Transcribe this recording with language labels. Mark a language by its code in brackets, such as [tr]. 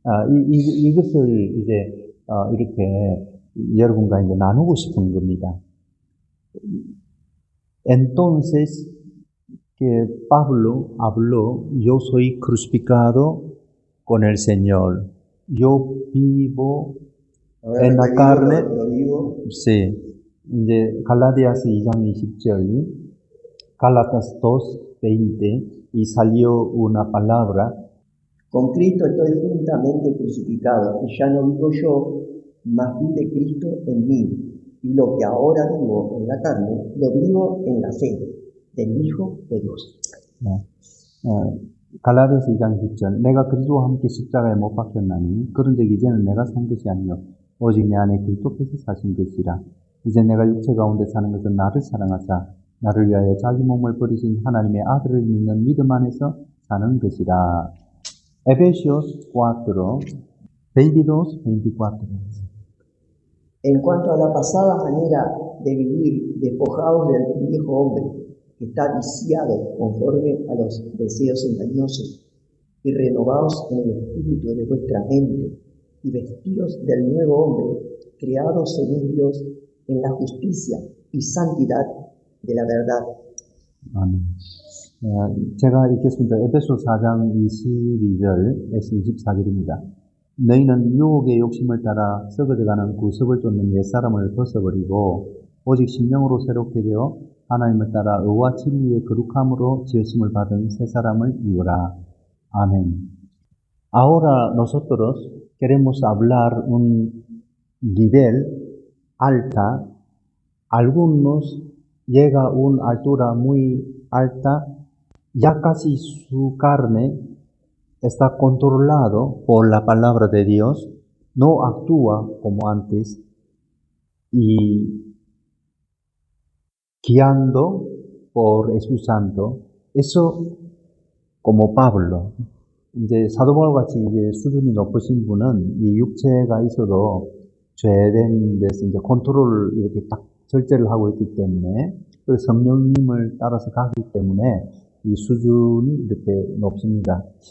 [ko] 이것을 이제 이렇게 여러분과 이제 나누고 싶은 겁니다. [es] Entonces, que Pablo habló, yo soy crucificado con el Señor. Yo vivo en la carne. Sí. [ko] 이제 갈라디아서 2장 20절, [es] Gálatas 2:20, y salió una palabra. Con Cristo estoy juntamente crucificado, y ya no vivo yo, mas vive Cristo en mí. Y lo que ahora vivo en la carne, lo vivo en la fe del Hijo de Dios. [ko] 갈라디아서 2장 10절, 내가 그리스도와 함께 십자가에 못 박혔나니 그런즉 이제는 내가 산 것이 아니요 오직 내 안에 그리스도께서 사신 것이라. 이제 내가 육체 가운데 사는 것은 나를 사랑하사 나를 위하여 자기 몸을 버리신 하나님의 아들을 믿는 믿음 안에서 사는 것이라. [es] Efesios 4, 22, 24. En cuanto a la pasada manera de vivir, despojados del viejo hombre, que está viciado conforme a los deseos engañosos, y renovados en el espíritu de vuestra mente, y vestidos del nuevo hombre, creado según Dios en la justicia y santidad de la verdad. [ko] 아멘. 제가 읽겠습니다. 에베소 4장 22절에서 24절입니다. 너희는 유혹의 욕심을 따라 썩어져가는 구습을 쫓는 옛사람을 벗어버리고 오직 심령으로 새롭게 되어 하나님을 따라 의와 진리의 거룩함으로 지으심을 받은 새 사람을 이루라. [es] Amén. Ahora nosotros queremos hablar un nivel alta. Algunos llega a una altura muy alta, ya casi su carne está controlado por la palabra de Dios, no actúa como antes y guiando por Espíritu Santo. Eso como Pablo. [ko] 이제 사도 바울같이 이제 수준이 높으신 분은 이 육체가 있어도 죄된 데서 이제 컨트롤을 이렇게 딱 절제를 하고 있기 때문에, 그 성령님을 따라서 가기 때문에 이 수준이 이렇게 높습니다.